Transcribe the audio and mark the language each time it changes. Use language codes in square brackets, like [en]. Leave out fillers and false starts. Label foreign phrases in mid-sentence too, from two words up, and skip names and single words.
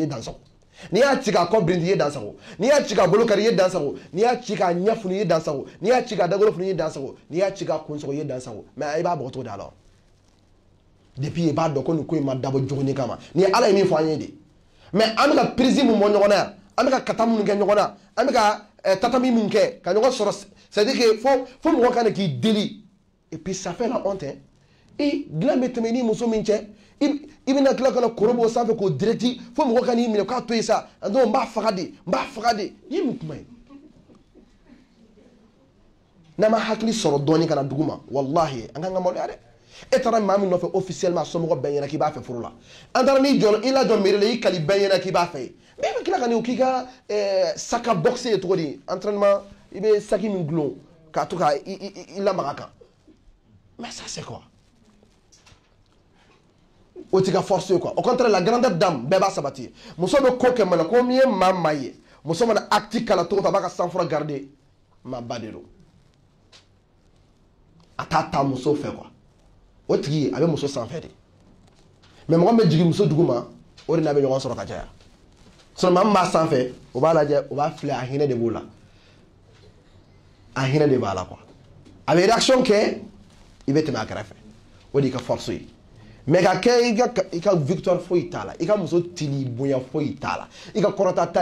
[bm] dansago n'i y'a ci k'a kɔ birinti i ye dansago n'i y'a ci k'a bolo kari i ye dansago n'i y'a ci k'a ɲɛ funu i ye dansago n'i y'a ci k'a dagolo funu i ye dansago n'i y'a ci k'a kun sɔgɔ i ye dansago mais i b'a bugɔ cogo di [fr] alors depuis [bm] i b'a dɔn ko nin ko in ma dabɔ jogoni kama ni ala ye min fɔ an ye de mais an bɛ ka prise mun bɔ ɲɔgɔn na yan an bɛ ka kata minnu kɛ ɲɔgɔn na an bɛ ka tatami mun kɛ ka ɲɔgɔn sɔrɔ [fr] c'est à dire que [bm] fo mɔgɔ kana k'i deli [fr] et puis ça fait la honte hein [bm] dilan bɛ tɛmɛ ni muso min cɛ i bɛna tila ka na koro b'o sanfɛ k'o direct fo mɔgɔ ka n'i minɛ k'a to yen sa n b'a faga de i ye mun kuma ye n'a ma hakili sɔrɔ dɔɔnin ka na dugu ma wallahi an kan ka maloya dɛ e taara maa min nɔfɛ officiellement somɔgɔ bɛɛ ɲɛna k'i b'a fɛ furu la an taara n'i jɔ i lajɔ mairie la i kali bɛɛ ɲɛna k'i b'a fɛ bɛɛ bɛ tila ka n'i k'i ka saka boxe ye cogo di entraînement i bɛ saki min gulon k'a to ka i lamaga kan [fr] mais ça c'est quoi [bm] o t'i ka force ye quoi [fr] au contraire la grandeur d'âme [bm] bɛɛ b'a sabati muso bɛ ko kɛ mana ko min ye maa ye muso mana acte kala cogo a b'a ka [fr] sang froid garder [bm] maa ba de don a t'a ta muso fɛ quoi o tigi a bɛ muso sanfɛ de mais mɔgɔ min bɛ jigin muso duguma o de n'a bɛ ɲɔgɔn sɔrɔ ka caya sinon maa min b'a sanfɛ o b'a lajɛ o b'a filɛ a hinɛ de b'o la a hinɛ de b'a la quoi a bɛ réaction kɛ i bɛ tɛmɛ a kɛrɛfɛ o de y'i ka force ye mais ka kɛ i ka victoire foyi t'a la i ka muso tili bonya foyi t'a la i ka kɔrɔta t'a la